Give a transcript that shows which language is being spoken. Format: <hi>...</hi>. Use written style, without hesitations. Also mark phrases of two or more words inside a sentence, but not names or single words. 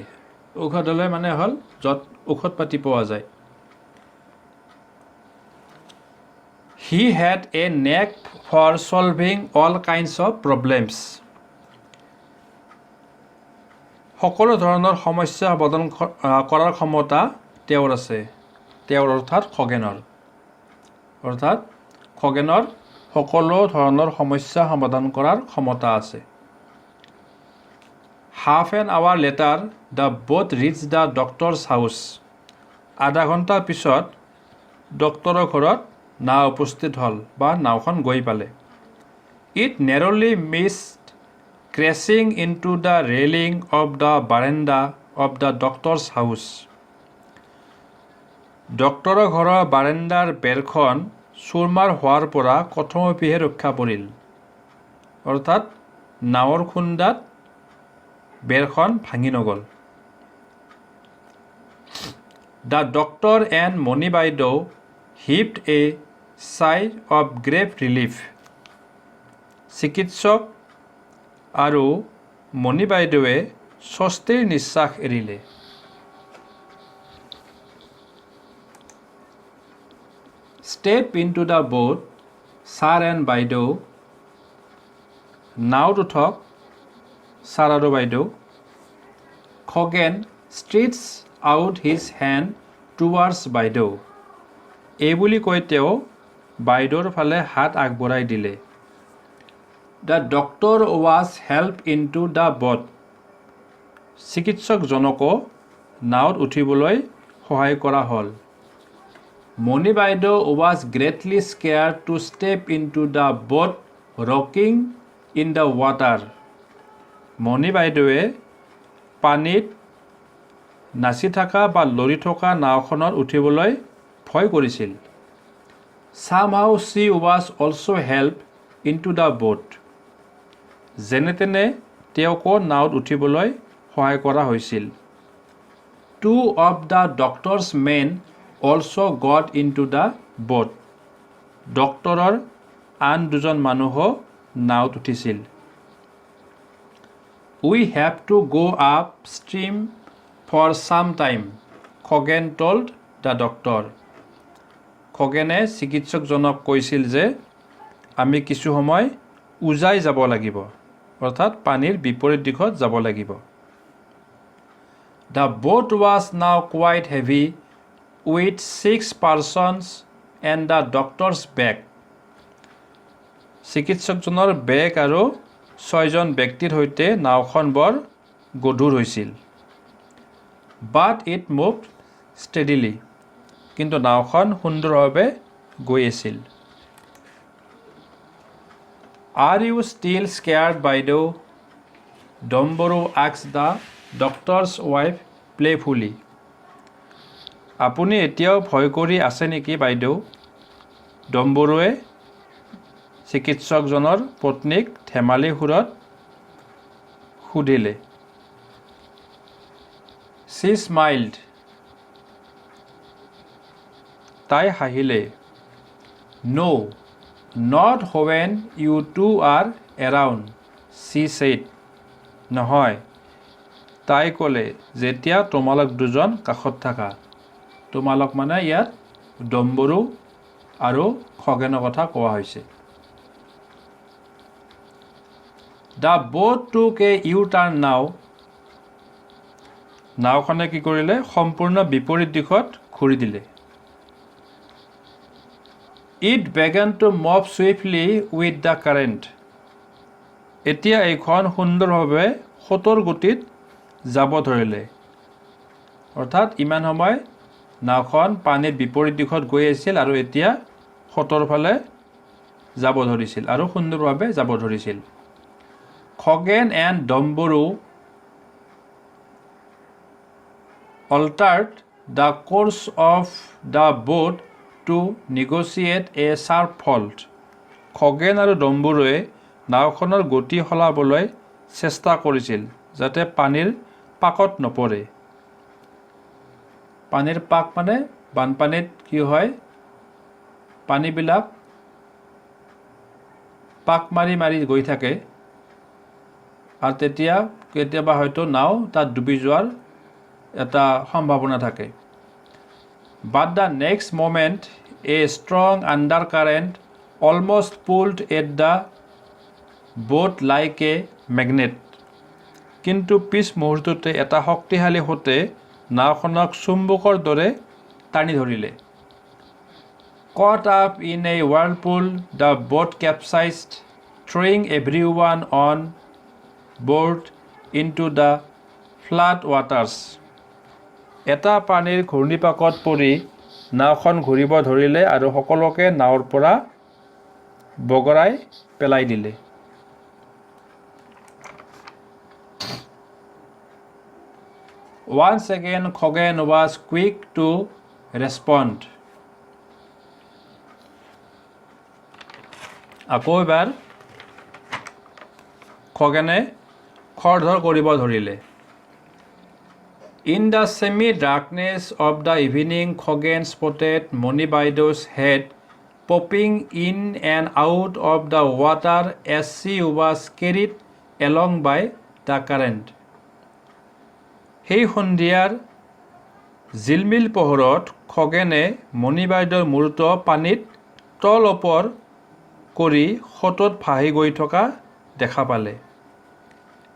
<as>ঔষধালয় মানে হ'ল য'ত ঔষধ পাতি পোৱা যায়।</as> <en>He had a knack for solving all kinds of problems.</en> <as>সকলো ধৰণৰ সমস্যা সমাধান কৰাৰ ক্ষমতা তেওঁৰ আছে। তেওঁৰ অৰ্থাৎ খগেনৰ সকলো ধৰণৰ সমস্যা সমাধান কৰাৰ ক্ষমতা আছে।</as> <en>Half an hour later, the boat reached the doctor's house.</en> <as>আধা ঘণ্টাৰ পিছত ডক্তৰৰ ঘৰত নাও উপস্থিত হ'ল বা নাওখন গৈ পালে।</as> <en>It narrowly missed crashing into the railing of the veranda of the doctor's house.</en> <as>ডক্তৰৰ ঘৰৰ বাৰাণ্ডাৰ বেৰখন চুৰমাৰ হোৱাৰ পৰা কথমপিহে ৰক্ষা পৰিল। অৰ্থাৎ নাৱৰ খুন্দাত বেৰখন ভাঙি নগ'ল।</as> <en>The doctor and Moni বাইদেউ heaved a sigh of great relief.</en> <as>চিকিৎসক আৰু মণি বাইদেৱে স্বস্তিৰ নিশ্বাস এৰিলে।</as> <en>Step into the boat, sir and বাইদেউ।</en> <as>নাওত উঠক ছাৰ আৰু বাইদেউ।</as> <en>খগেন stretched out his hand towards বাইদেউ।</en> <as>এই বুলি কৈ তেওঁ বাইদেউৰ ফালে হাত আগবঢ়াই দিলে।</as> <en>The doctor was helped into the boat.</en> <as>চিকিৎসকজনকো নাওত উঠিবলৈ সহায় কৰা হ'ল।</as> <en>মণি বাইদেউ was greatly scared to step into the boat rocking in the water.</en> <as>মণি বাইদেৱে পানীত নাচি থকা বা লৰি থকা নাওখনত উঠিবলৈ ভয় কৰিছিল।</as> <en>Somehow she was also helped into the boat.</en> <as>যেনে তেনে তেওঁকো নাওত উঠিবলৈ সহায় কৰা হৈছিল।</as> <en>Two of the doctor's men also got into the boat.</en> <as>ডক্টৰৰ আন দুজন মানুহো নাওত উঠিছিল।</as> <en>We have to go upstream for some time, খগেন told the doctor.</en> <as>খগেনে চিকিৎসকজনক কৈছিল যে আমি কিছু সময় উজাই যাব লাগিব, অৰ্থাৎ পানীৰ বিপৰীত দিশত যাব লাগিব।</as> <en>The boat was now quite heavy with 6 persons and the doctor's bag.</en> <as>চিকিৎসকজনৰ বেগ আৰু 6জন ব্যক্তিৰ সৈতে নাওখন বৰ গধুৰ হৈছিল।</as> <en>But it moved steadily.</en> <as>কিন্তু নাওখন সুন্দৰভাৱে গৈ আছিল।</as> <en>Are you still scared, বাইদেউ? ডম্বৰু asked the doctor's wife playfully.</en> <as>আপুনি এতিয়াও ভয় কৰি আছে নেকি বাইদেউ? ডম্বৰুৱে চিকিৎসকজনৰ পত্নীক ধেমালি সুৰত সুধিলে।</as> <en>She smiled.</en> <as>তাই হাঁহিলে।</as> <en>No, not when you two are around, she said.</en> <as>নহয়, তাই ক'লে, যেতিয়া তোমালোক দুজন কাষত থাকা। তোমালোক মানে ইয়াত ডম্বৰু আৰু খগেনৰ কথা কোৱা হৈছে।</as> <en>The boat took a U-turn now.</en> <as>নাওখনে কি কৰিলে? সম্পূৰ্ণ বিপৰীত দিশত ঘূৰি দিলে।</as> <en>It began to move swiftly with the current.</en> <as>এতিয়া এইখন সুন্দৰভাৱে সোঁতৰ গতিত যাব ধৰিলে। অৰ্থাৎ ইমান সময় নাওখন পানীৰ বিপৰীত দিশত গৈ আছিল আৰু এতিয়া সোঁতৰ ফালে যাব ধৰিছিল আৰু সুন্দৰভাৱে যাব ধৰিছিল।</as> <en>খগেন and ডম্বৰু altered the course of the boat to negotiate a sharp fault.</en> <as>খগেন আৰু ডম্বৰুৱে নাওখনৰ গতি সলাবলৈ চেষ্টা কৰিছিল যাতে পানীৰ পাকত নপৰে। পানীৰ পাক মানে বানপানীত কি হয়? পানীবিলাক পাক মাৰি মাৰি গৈ থাকে আৰু তেতিয়া কেতিয়াবা হয়তো নাও তাত ডুবি যোৱাৰ এটা সম্ভাৱনা থাকে।</as> <en>But the next moment a strong undercurrent almost pulled at the boat like a magnet.</en> <as>কিন্তু পিছ মুহূৰ্ততে এটা শক্তিশালী সোঁতে নাওখনক চুম্বকৰ দৰে টানি ধৰিলে।</as> <en>Caught up in a whirlpool, the boat capsized, throwing everyone on board into the flood waters.</en> <as>এটা পানীৰ ঘূৰ্ণিপাকত পৰি নাওখন ঘূৰিব ধৰিলে আৰু সকলোকে নাওৰ পৰা বগৰাই পেলাই দিলে।</as> <en>Once again, Khoghen was quick to respond.</en> <as>আকৌ এবাৰ খগেনে খৰধৰ কৰিব ধৰিলে।</as> <en>In the semi-darkness of the evening, Khoghen spotted Moni Baidow's head popping in and out of the water as she was carried along by the current.</en> <as>সেই সন্ধিয়াৰ জিলমিল পোহৰত খগেনে মণি বাইদেউৰ মূৰটো পানীত তল ওপৰ কৰি সোঁতত ভাহি গৈ থকা দেখা পালে।</as>